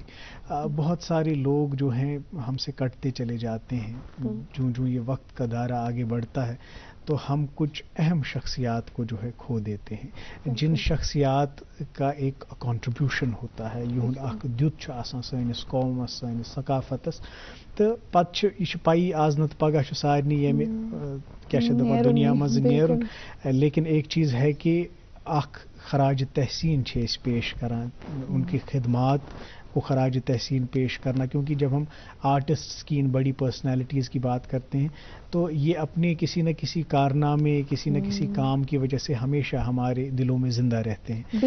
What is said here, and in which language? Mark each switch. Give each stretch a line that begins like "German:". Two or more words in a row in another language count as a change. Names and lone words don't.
Hindi: बहुत सारे लोग जो हैं हमसे कटते चले जाते हैं जो जो ये वक्त का दायरा आगे बढ़ता है तो हम कुछ अहम शख्सियात को जो है खो देते हैं जिन शख्सियात का एक कंट्रीब्यूशन होता है
Kashmiri: यूं दुत सैनिस कौमस सैनिस सकाफतस तो पत यह पाई आज नत पगह सारनी ये क्या दपान दुनिया मज नेरुन
Hindi: लेकिन एक चीज़ है कि
Kashmiri: खराज तहसीन पेश करान
Hindi: उनकी खिदमात को खराज तहसीन पेश करना क्योंकि जब हम आर्टिस्ट्स की इन बड़ी पर्सनालिटीज़ की बात करते हैं तो ये अपने किसी न किसी कारनामे किसी न किसी काम की वजह से हमेशा हमारे दिलों में ज़िंदा रहते हैं।